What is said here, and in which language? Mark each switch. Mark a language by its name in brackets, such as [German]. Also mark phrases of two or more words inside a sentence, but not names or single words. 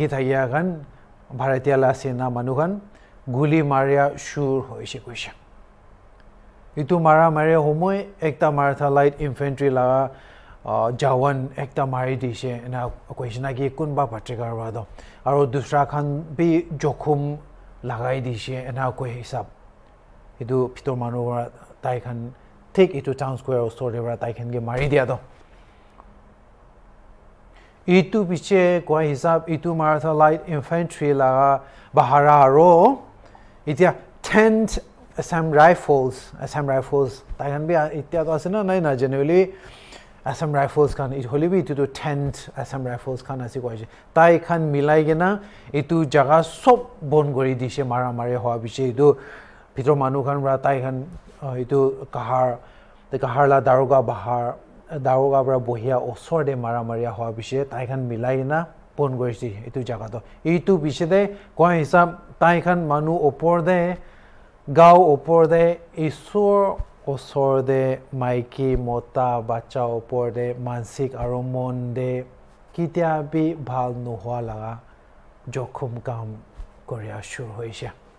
[Naga Pidgin] thaya gan bharatiya la sena manugan guli maria shur hoise koisha itu mara mare homoi ekta Maratha Light Infantry la jawan ekta mari dise na koisna ki kunba patrikar wa do aro dusra khan bi jokhum lagai dise na koi hisab itu phitor manu tai khan thik itu town square store ra tai khan ge mari dia do itu piche koi hisab itu Maratha Light Infantry la bahara ro itia 10th Assam Rifles tai kan bi itia to asena nai na generally Assam Rifles kan it holi bi itu 10th Assam Rifles kan asi koi tai kan milai gena itu jaga sob bon gori dise mara mare hoa biche itu phitor manu kan ra tai kan itu kahar la daroga bahar daroga bra bohia osor de mara maria hoa biche tai kan milai na bon gori si itu jaga to itu biche de koi hisab tai kan manu opor de gao opor de isor osor de maiki mota bacha opor de mansik aro mon de kitia bi bhal nu hoa laga jokhum kam korea shur hoisha